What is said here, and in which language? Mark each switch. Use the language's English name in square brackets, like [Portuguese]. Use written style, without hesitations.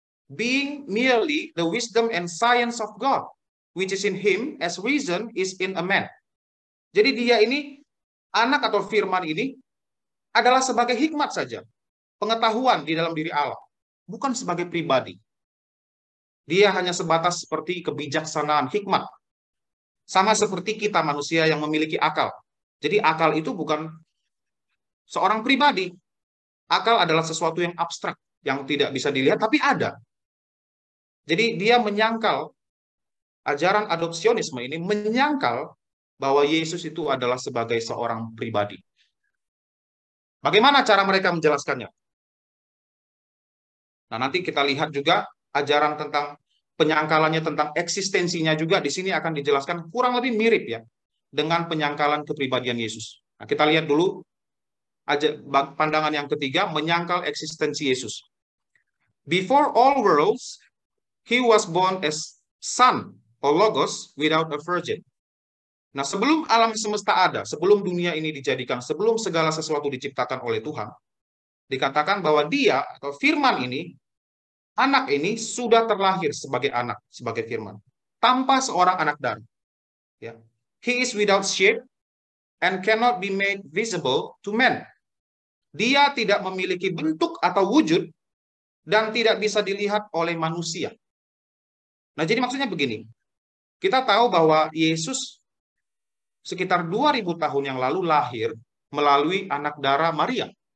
[English] Being merely the wisdom and science of God, which is in him as reason is in a man. [Indonesian] Jadi dia ini, anak atau firman ini, adalah sebagai hikmat saja. Pengetahuan di dalam diri Allah. Bukan sebagai pribadi. Dia hanya sebatas seperti kebijaksanaan, hikmat. Sama seperti kita manusia yang memiliki akal. Jadi akal itu bukan seorang pribadi. Akal adalah sesuatu yang abstrak, yang tidak bisa dilihat, tapi ada. Jadi dia menyangkal, ajaran adopsionisme ini menyangkal bahwa Yesus itu adalah sebagai seorang pribadi. Bagaimana cara mereka menjelaskannya? Nah, nanti kita lihat juga ajaran tentang penyangkalannya tentang eksistensinya juga di sini akan dijelaskan kurang lebih mirip ya dengan penyangkalan kepribadian Yesus. Nah, kita lihat dulu aja pandangan yang ketiga, menyangkal eksistensi Yesus. [English] Before all worlds, he was born as son or logos without a virgin. [Indonesian] Nah, sebelum alam semesta ada, sebelum dunia ini dijadikan, sebelum segala sesuatu diciptakan oleh Tuhan, dikatakan bahwa dia atau firman ini, anak ini sudah terlahir sebagai anak, sebagai firman, tanpa seorang anak darah. Ya. [English] He is without shape and cannot be made visible to men. [Indonesian] Dia tidak memiliki bentuk atau wujud dan tidak bisa dilihat oleh manusia. Nah, jadi maksudnya begini. Kita tahu bahwa Yesus sekitar 2000 tahun yang lalu lahir melalui anak darah Maria.